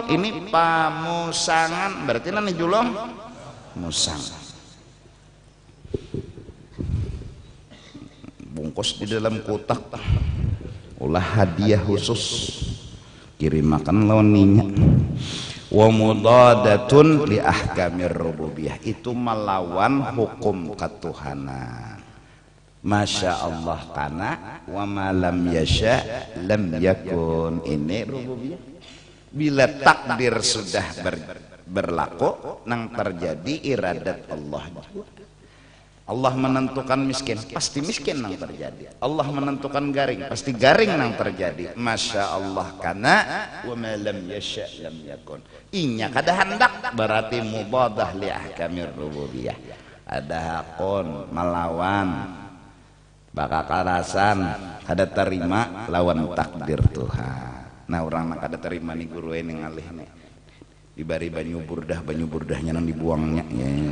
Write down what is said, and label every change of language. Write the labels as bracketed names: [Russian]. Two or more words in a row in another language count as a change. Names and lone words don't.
[Banjar] Ini pamusangan, berarti nang dijulong musang. Bungkus di dalam kotak. Ulah hadiah khusus. Kirim makan lawan ninya. [Arabic] ومضادة لأحكام الربوبية, [Banjar] itu melawan hukum ketuhanan. [Arabic] ما شاء الله كان وما لم يشأ لم يكن. [Banjar] Ini rububiyah. Bila takdir sudah berlaku nang terjadi iradat Allah. Allah menentukan miskin, pasti miskin nang terjadi. Allah menentukan garing, pasti garing nang terjadi. [Arabic] ما شاء الله كان وما لم يشأ لم يكن. [Banjar] Inya kada hendak berarti [Arabic] مضادة لأحكام الربوبية. [Banjar] Ada hakun melawan bakakarasan kada terima lawan takdir Tuhan. Nah orang nak kada terima nih guru ini ngalih nih dibari banyu burdahnya nang dibuangnya ya.